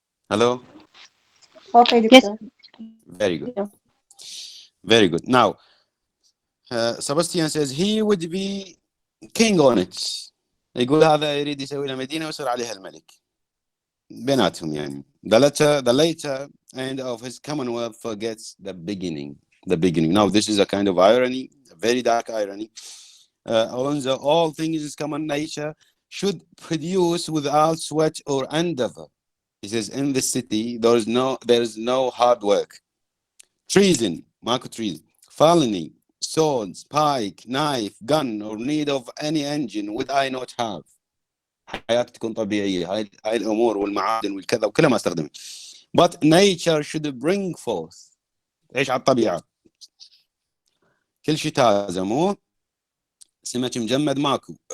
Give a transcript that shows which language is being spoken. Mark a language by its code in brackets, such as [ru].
[en] Hello? Okay, دكتور. Very good. Yeah. Very good. Now, Sebastian says he would be king on it. [ar] يقول هذا يريد يسوي له مدينة ويصير عليها الملك. بيناتهم يعني. [en] The later end of his commonwealth forgets the beginning. The beginning. Now, this is a kind of irony, a very dark irony. Alonso, all things in common nature should produce without sweat or endeavor. He says, in the city, there is no hard work. Treason, ماكو treason. Felony, swords, pike, knife, gun, or need of any engine would I not have. [ar] حياتي تكون طبيعية. هاي الأمور والمعادن والكذا وكلها ما استخدمها. [en] But nature should bring forth. [ar] تعيش على الطبيعة. كل شيء تازة مو سمك مجمد ماكو.